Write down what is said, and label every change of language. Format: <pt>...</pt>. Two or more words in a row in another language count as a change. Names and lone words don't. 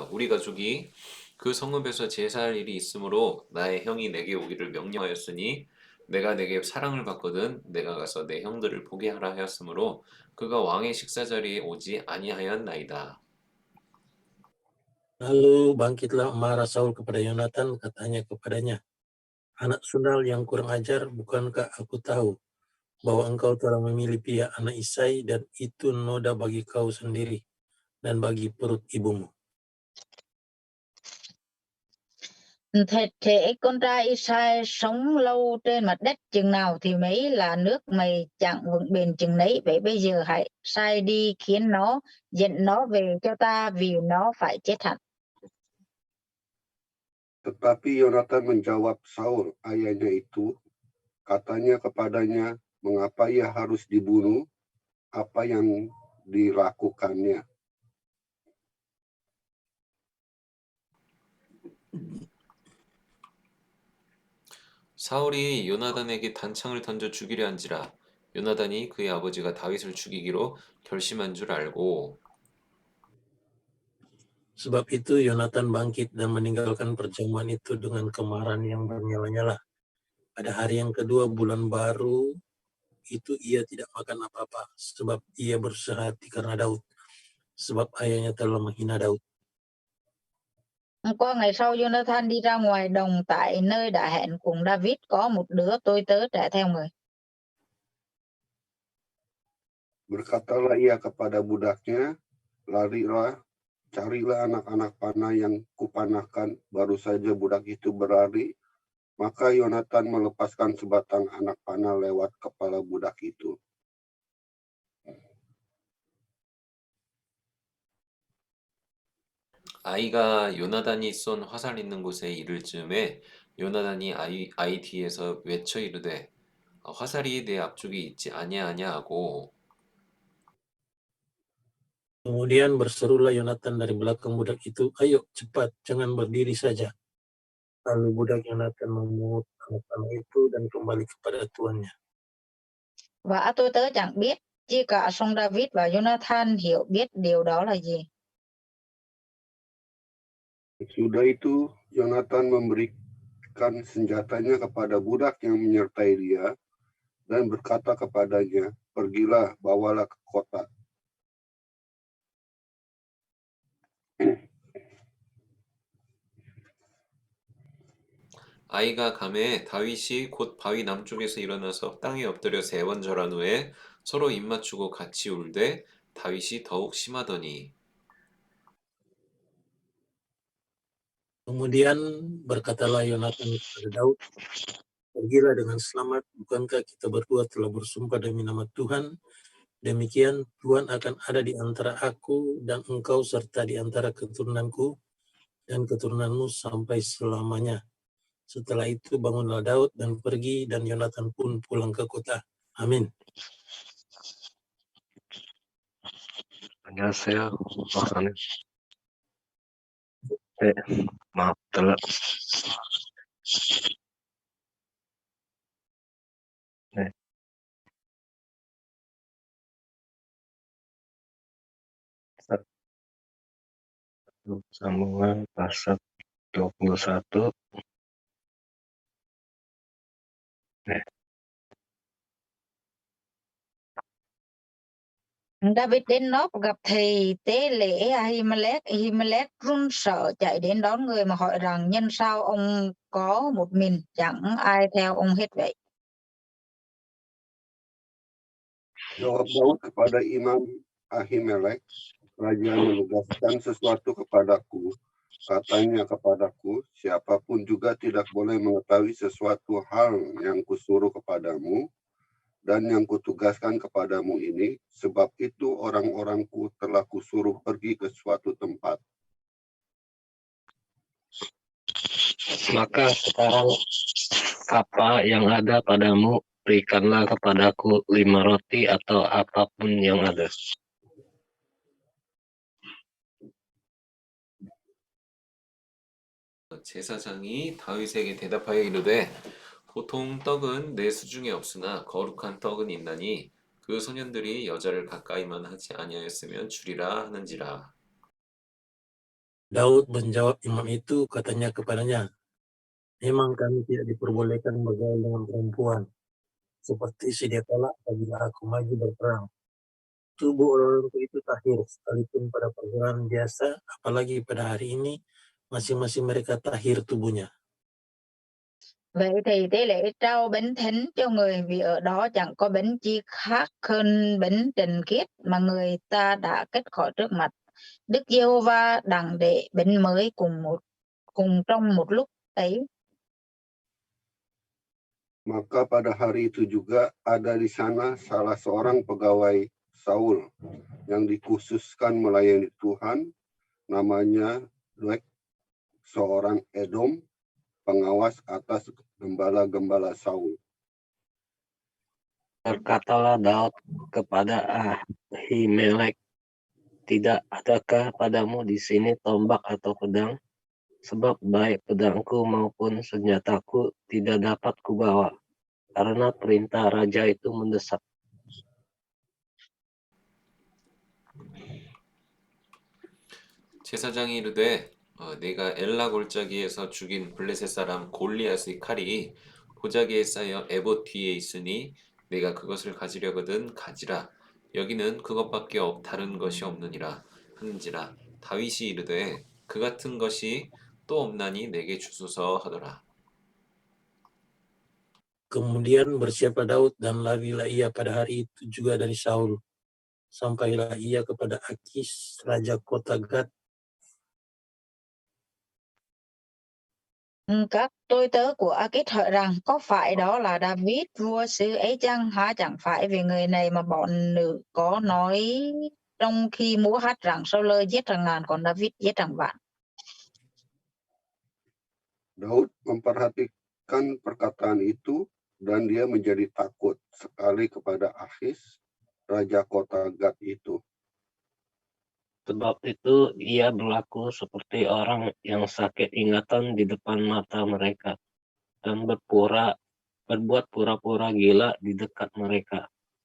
<ko>우리 가족이 그 성읍에서 제사할 일이 있으므로 나의 형이 내게 오기를 명령하였으니 내가 내게 사랑을 받거든 내가 가서 내 형들을 보게 하라 하였으므로 그가 왕의 식사 자리에 오지 아니하였나이다.</ko> <id>Lalu bangkitlah marah Saul kepada Yonatan, katanya kepadanya, anak sundal yang kurang ajar, bukankah aku tahu bahwa engkau telah memilih pihak anak Isai dan itu noda bagi kau sendiri dan bagi perut ibumu.</id> <vi>Thật thể con trai Isai sống lâu trên mặt đất chừng nào thì mấy là nước mày chẳng vững bền chừng nấy. Vậy bây giờ hãy sai đi khiến nó dẫn nó về cho ta vì nó phải chết hẳn.</vi> <id>Tetapi Yonatan menjawab Saul, ayahnya itu, katanya kepadanya, mengapa ia harus dibunuh? Apa yang dilakukannya?</id> <ko>사울이 요나단에게 단창을 던져 죽이려 한지라 요나단이 그의 아버지가 다윗을 죽이기로 결심한 줄 알고</ko> <id>Sebab itu Yonatan bangkit dan meninggalkan perjamuan itu dengan kemarahan yang bernyala-nyala. Pada hari yang kedua bulan baru itu ia tidak makan apa-apa, sebab ia bersusah hati karena Daud, sebab ayahnya telah menghina Daud.</id> <vi>Qua ngày sau Jonathan đi ra ngoài đồng tại nơi đã hẹn cùng David, có một đứa tôi tớ trẻ theo người.</vi> <id>Berkatalah ia kepada budaknya, larilah, carilah anak-anak panah yang kupanahkan. Baru saja budak itu berlari, maka Yonatan melepaskan sebatang anak panah lewat kepala budak itu.</id> <ko>아이가 요나단이 쏜 화살 있는 곳에 이를 즈음에 요나단이 아이 뒤에서 외쳐 이르되 화살이 내 앞쪽에 있지 아니하냐 하고</ko> <id>Kemudian berserulah Yonatan dari belakang budak itu, ayo cepat, jangan berdiri saja. Lalu budak Yonatan memungut anak panah itu dan kembali kepada tuannya.</id> <vi>Và tôi tớ chẳng biết Chi cả song David và Jonathan hiểu biết điều đó là gì.</vi> <id>Sudah itu, Yonatan memberikan senjatanya kepada budak yang menyertai dia dan berkata kepadanya, "Pergilah, bawalah ke kota."</id> <ko>아이가 감에 다윗이 곧 바위 남쪽에서 일어나서 땅에 엎드려 3번 절한 후에 서로 입맞추고 같이 울되 다윗이 더욱 심하더니</ko> <id>Kemudian berkatalah Yonatan kepada Daud, pergilah dengan selamat, bukankah kita berdua telah bersumpah demi nama Tuhan, demikian Tuhan akan ada di antara aku dan engkau serta di antara keturunanku dan keturunanmu sampai selamanya. Setelah itu bangunlah Daud dan pergi, dan Yonatan pun pulang ke kota. Amin.</id> <ko>안녕하세요. 박사님.</ko> <id>네, maaf telat.</id> <ko>네.</ko> <id>Sambungan pasal 21.</id> <ko>네.</ko> <vi>David đến Nóp gặp thầy tế lễ Ahimelech. Ahimelech run sợ chạy đến đón người mà hỏi rằng nhân sao ông có một mình, chẳng ai theo ông hết vậy.</vi> <id>Jawab Daud kepada Imam Ahimelech, "Raja menugaskan sesuatu kepadaku. Katanya kepadaku, siapapun juga tidak boleh mengetahui sesuatu hal yang kusuruh kepadamu dan yang kutugaskan kepadamu ini, sebab itu orang-orangku telah kusuruh pergi ke suatu tempat." Maka sekarang apa yang ada padamu, berikanlah kepadaku 5 roti atau apapun yang ada.</id> <ko>제사장이 다윗에게 대답하여 이르되 보통 떡은 내 수중에 없으나 거룩한 떡은 있나니 그 소년들이 여자를 가까이만 하지 아니하였으면 주리라 하는지라.</ko> <id>Daud menjawab imam itu, katanya kepadanya, memang kami tidak diperbolehkan bergaul dengan perempuan, seperti sedia kala apabila aku maju berperang. Tubuh orang-orang itu tahir, sekalipun pada perjalanan biasa, apalagi pada hari ini, masing-masing mereka tahir tubuhnya.</id> <vi>Vậy thì tế lễ trao bánh thánh cho người, vì ở đó chẳng có bánh chi khác hơn bánh trần khiết mà người ta đã kết khỏi trước mặt Đức Giê-hô-va, đặng để bánh mới cùng trong một lúc ấy.</vi> <id>Maka pada hari itu juga ada di sana salah seorang pegawai Saul yang dikhususkan melayani Tuhan, namanya Doeg, seorang Edom, pengawas atas gembala-gembala Saul. Berkatalah Daud kepada Ahimelech, tidak adakah padamu di sini tombak atau pedang? Sebab baik pedangku maupun senjataku tidak dapat kubawa, karena perintah raja itu mendesak.</id> <ko>제사장이 이르되 내가 엘라 골짜기에서 죽인 블레셋 사람 골리앗의 칼이 보자기에 쌓여 에봇 뒤에 있으니 내가 그것을 가지려거든 가지라. 여기는 그것밖에 다른 것이 없느니라 하는지라. 다윗이 이르되 그 같은 것이 또 없나니 내게 주소서 하더라.</ko> <id>Kemudian bersiaplah Daud dan larilah ia pada hari itu juga dari Saul. Sampailah ia kepada Akis, raja kota Gad.</id> <vi>Các tôi tớ của A-kít hỏi rằng có phải đó là David vua xứ ấy chăng, há chẳng phải vì người này mà bọn nữ có nói trong khi múa hát rằng Saul giết hàng ngàn còn David giết hàng vạn.</vi> <id>Daud memperhatikan perkataan itu dan dia menjadi takut sekali kepada Akis, raja kota Gad itu. Sebab itu ia berlaku seperti orang yang sakit ingatan di depan mata mereka, dan berbuat pura-pura gila di dekat mereka.</id>